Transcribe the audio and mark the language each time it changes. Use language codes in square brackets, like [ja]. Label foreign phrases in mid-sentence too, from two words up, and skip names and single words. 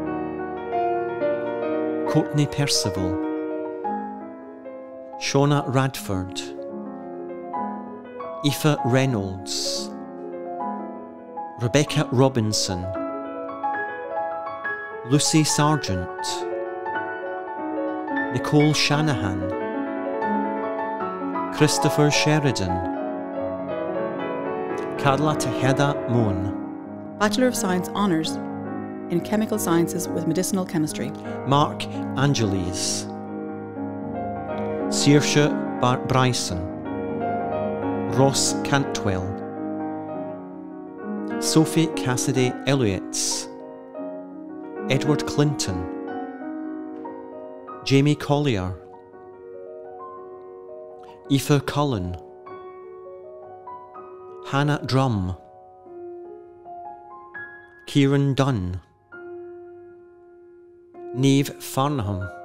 [en] Courtney Percival, Shauna Radford, Aoife Reynolds, Rebecca Robinson, Lucy Sargent, Nicole Shanahan, Christopher Sheridan, Carla Tejeda Moon, Bachelor of Science Honours in Chemical Sciences with Medicinal Chemistry. Mark Angeles, Saoirse Bryson, Ross Cantwell, Sophie Cassidy Elliots, Edward Clinton, Jamie Collier, Aoife Cullen, Hannah Drum, Kieran Dunn, Niamh Farnham,